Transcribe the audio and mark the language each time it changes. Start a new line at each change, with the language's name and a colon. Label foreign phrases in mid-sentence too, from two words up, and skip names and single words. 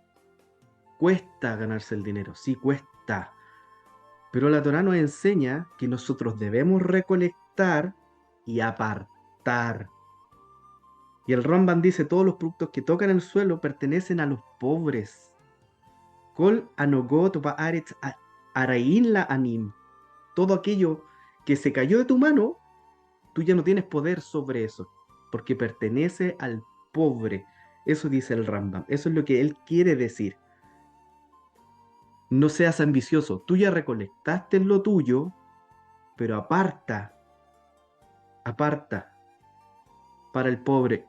Spanish: Cuesta ganarse el dinero, sí cuesta. Pero la Torá nos enseña que nosotros debemos recolectar y apartar. Y el Rambam dice, todos los productos que tocan el suelo pertenecen a los pobres.
Hebrew: כל הנוגעות בארץ הרי לעניים.
Spanish: Todo aquello que se cayó de tu mano, tú ya no tienes poder sobre eso, porque pertenece al pobre. Eso dice el Rambam. Eso es lo que él quiere decir. No seas ambicioso. Tú ya recolectaste lo tuyo, pero aparta para el pobre.